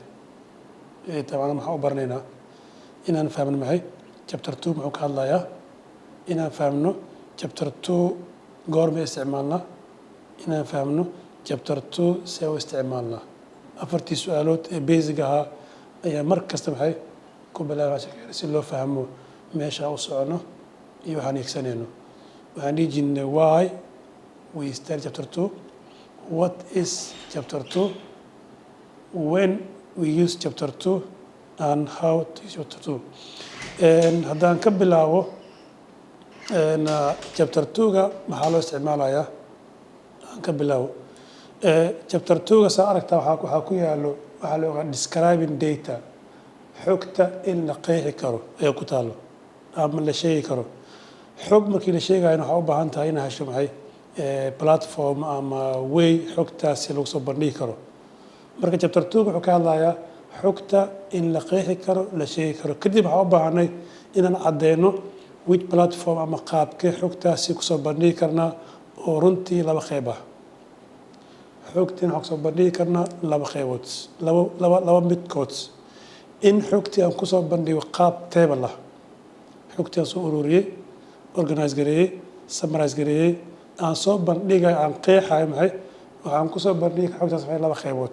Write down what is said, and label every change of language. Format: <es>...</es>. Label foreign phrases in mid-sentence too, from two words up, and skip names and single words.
<so>Tabcan maxaan u baranaynaa inaan fahmno maxay chapter 2 muxuu ka hadlayaa, inaan fahmno chapter 2 goorma isticmaalnaa, inaan fahmno chapter 2 see u isticmaalnaa. afartii su'aalood ee basic ahaa ayaa mar kasta maxay ku bilaabaa si loo fahmo meesha u socono iyo waxaan eegsanayno.</so> <en>Waxaan dhihi jirnay why we start chapter 2, what is chapter 2, when we use chapter 2 and how to use chapter 2.</en> <so>Haddaan ka bilaabo chapter 2ga maxaa loo isticmaalayaa, aan ka bilaabo chapter 2ga saa aragtaa waxaa ku yaallo waxaa loo yaqaan</so> <en>describing data,</en> <so>xogta in la qeexi karo ee ku taalo ama la sheegi karo. Xog markii la sheegayana waxaa u baahan tahay inaad hesho maxay platform ama way xogtaasi lagu soo bandhigi karo. Marka chapter 2 wuxuu ka hadlayaa xogta in la qeexi karo, la sheegi karo. Kadib waxaa u baahanay inaan caddeyno</so> <en>which platform</en> <so>ama qaabkee xogtaasi ku soo bandhigi karnaa oo runtii laba qeyb ah. xogtiin waxaan kusoo bandhigi karnaa laba qaybood, laba midkood. In xogtii aan kusoo bandhigo qaab table ah, xogtii aan soo ururiyey, organize gareeyey, summarize gareeyey, aan soo bandhigay, aan qeexayo maxay waxaan kusoo bandhigi xogtaas maxay laba qaybood.</so>